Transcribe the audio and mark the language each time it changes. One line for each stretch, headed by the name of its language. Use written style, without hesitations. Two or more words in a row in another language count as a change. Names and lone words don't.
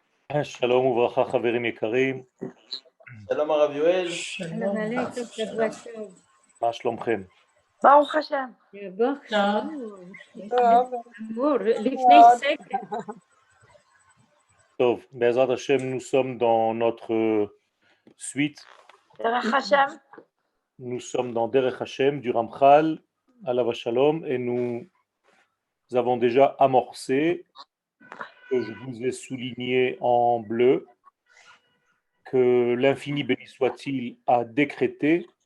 Hebrew: שלום וברכה חברים יקרים, שלום הרב יואל. שלום עליכם, שבוע טוב. מה שלומכם? ברוך השם. ברוך שלום. טוב. אמור, לפני סקר. טוב, בעזרת השם,
French: nous sommes dans notre suite,
Hebrew: דרך השם.
French: nous sommes dans Derech Hashem du Ramchal,
Hebrew: עליו השלום,
French: et nous avons déjà amorcé, que je vous ai souligné en bleu, que l'infini béni soit-il a décrété